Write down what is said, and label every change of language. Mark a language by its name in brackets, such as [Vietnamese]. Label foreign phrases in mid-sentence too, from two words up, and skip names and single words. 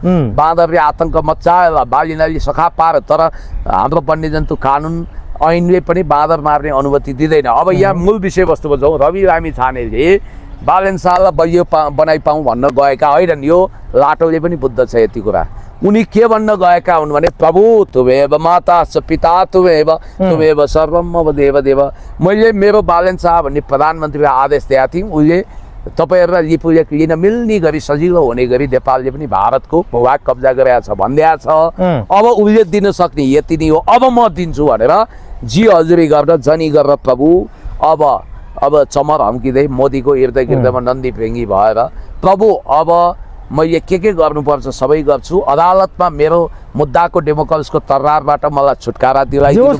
[Nepali] बाँदरले आतङ्क मच्चायो, बालिनाले सखा पार, तर हाम्रो वन्यजन्तु कानुन ऐनले पनि बाँदर मार्ने अनुमति दिँदैन। अब यहाँ मूल विषयवस्तुमा जाउँ। रवि लामिछानेले बालन शाहलाई बलियो बनाइपाउँ भन्न गएका होइनन्। यो लाटोले पनि बुझ्दछ छ यति कुरा। उनी के भन्न गएका हुन् भने, [Sanskrit] प्रभु तुमेव माता च पिता तुमेव तुमेव सर्वम मम देव देव। [Nepali] मैले मेरो बालन शाह भन्ने प्रधानमन्त्रीलाई आदेश दिएका थिएँ। उसले तपाईँहरूलाई लिपुलेख लिन मिल्ने गरी, सजिलो हुने गरी नेपालले पनि भारतको भूभाग कब्जा गरेका छ भन्दैछ छ। अब उसले दिन सक्ने यति नै हो, अब म दिन्छु भनेर जी हजुरी गरेर जनी गरेर प्रभु अब चमर हम्किँदै मोदीको इर्द गिर्दमा नन्दी फेङ्गी भएर, प्रभु अब मैले के गर्नुपर्छ सबै गर्छु, अदालतमा मेरो मुद्दाको डेमोक्रेसीको तर्रारबाट मलाई छुटकारा दिलाइदिनु,